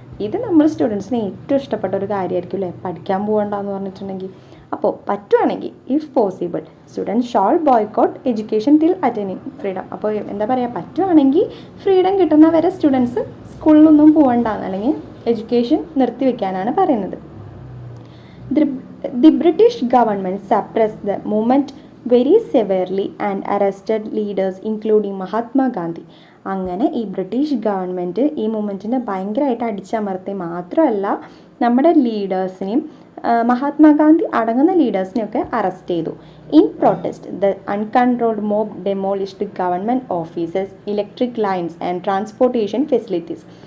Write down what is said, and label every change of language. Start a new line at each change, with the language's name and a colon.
Malayalam: ഇത് നമ്മൾ സ്റ്റുഡൻസിന് ഏറ്റവും ഇഷ്ടപ്പെട്ട ഒരു കാര്യമായിരിക്കും അല്ലേ, പഠിക്കാൻ പോകണ്ടെന്ന് പറഞ്ഞിട്ടുണ്ടെങ്കിൽ. അപ്പോൾ പറ്റുവാണെങ്കിൽ
English: If possible students shall boycott education till attaining freedom.
Malayalam: അപ്പോൾ എന്താ പറയുക, പറ്റുവാണെങ്കിൽ ഫ്രീഡം കിട്ടുന്നവരെ സ്റ്റുഡൻസ് സ്കൂളിലൊന്നും പോകണ്ടെന്ന്, അല്ലെങ്കിൽ എഡ്യൂക്കേഷൻ നിർത്തിവെക്കാനാണ് പറയുന്നത്.
English: The British government suppressed the movement very severely and arrested leaders including Mahatma Gandhi.
Malayalam: അങ്ങനെ ഈ ബ്രിട്ടീഷ് ഗവൺമെൻറ് ഈ മൂവ്മെൻറ്റിനെ ഭയങ്കരമായിട്ട് അടിച്ചമർത്തി മാത്രമല്ല നമ്മുടെ ലീഡേഴ്സിനെയും മഹാത്മാഗാന്ധി അടങ്ങുന്ന ലീഡേഴ്സിനെയൊക്കെ അറസ്റ്റ് ചെയ്തു.
English: In protest the uncontrolled mob demolished government offices, electric lines and transportation facilities.